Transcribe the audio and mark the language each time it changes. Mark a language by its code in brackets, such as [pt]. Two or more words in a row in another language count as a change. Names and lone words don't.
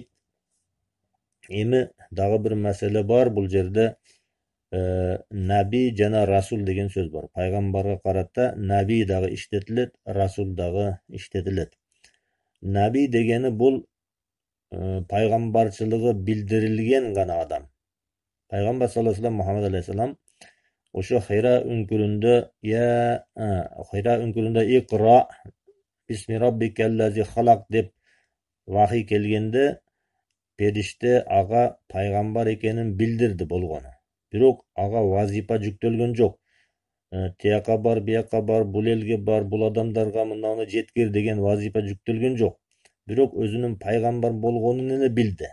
[ky] Эми дагы бир маселе бар, бул жерде наби жана расул деген сөз бар. Пайгамбарга карата наби дагы иштетилет, расул дагы иштетилет. Наби дегени бул пайгамбарчылыгы билдирилген гана адам. Пайгамбар [ar] صلى الله عليه وسلم, [ky] Мухаммад алейхиссалам ошо Хира үңкүрүндө [ar] اقرأ باسم ربك الذي خلق [ky] деп вахий келгенде периште ага пайгамбар экенин билдирди болгону. Бирок ага вазипа жүктөлгөн жок. Тияка бар, бияка бар, бул элге бар, бул адамдарга мынаны жеткир деген вазипа жүктөлгөн жок. Бирок өзүнүн пайгамбар болгонун эле билди.